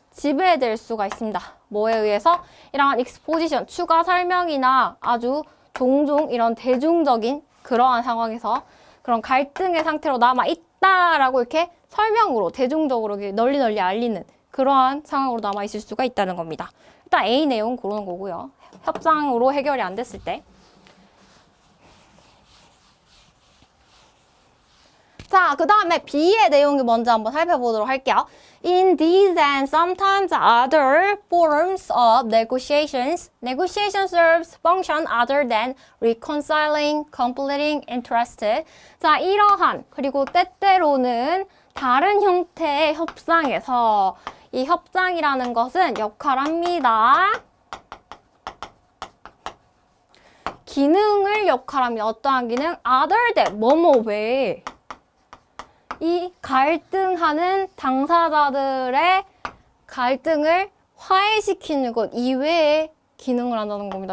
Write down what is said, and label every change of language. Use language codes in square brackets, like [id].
[ko] 지배될 수가 있습니다. 뭐에 의해서? 이러한 익스포지션, 추가 설명이나 아주 종종 이런 대중적인 그러한 상황에서 그런 갈등의 상태로 남아있다라고 이렇게 설명으로 대중적으로 널리 알리는 그러한 상황으로 남아있을 수가 있다는 겁니다. 일단 A 내용 고르는 거고요. 협상으로 해결이 안 됐을 때. 자, 그 다음에 B의 내용을 먼저 한번 살펴보도록 할게요. [en] In these and sometimes other forms of negotiations, negotiation serves function other than reconciling, completing interest. [ko] 자, 이러한 그리고 때때로는 다른 형태의 협상에서 이 협상이라는 것은 역할합니다. 기능을 역할합니다. 어떠한 기능? Other than, 뭐뭐 외에. 이 갈등하는 당사자들의 갈등을 화해시키는 것 이외의 기능을 한다는 겁니다.